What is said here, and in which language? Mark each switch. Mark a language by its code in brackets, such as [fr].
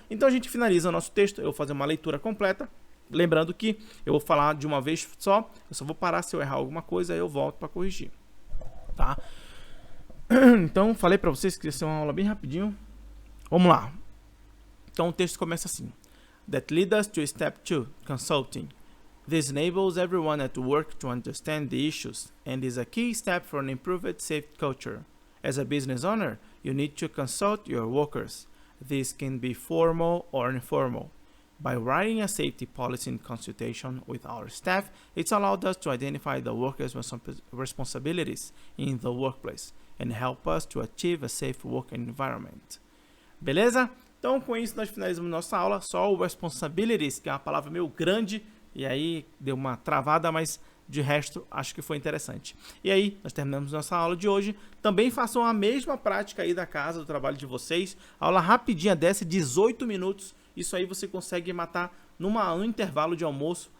[pt] Então a gente finaliza o nosso texto, eu vou fazer uma leitura completa. Lembrando que eu vou falar de uma vez só, eu só vou parar se eu errar alguma coisa, aí eu volto para corrigir. Tá? Então, falei para vocês que ia ser uma aula bem rapidinho. Vamos lá. Então, o texto começa assim. [en] That leads us to step 2, consulting. This enables everyone at work to understand the issues and is a key step for an improved safety culture. As a business owner, you need to consult your workers. This can be formal or informal. By writing a safety policy in consultation with our staff, it's allowed us to identify the workers' responsibilities in the workplace and help us to achieve a safe work environment. [pt] Beleza? Então, com isso, nós finalizamos nossa aula. Só o responsibilities, que é uma palavra meio grande, e aí deu uma travada, mas de resto, acho que foi interessante. E aí, nós terminamos nossa aula de hoje. Também façam a mesma prática aí da casa, do trabalho de vocês. Aula rapidinha dessa, 18 minutos. Isso aí você consegue matar num intervalo de almoço.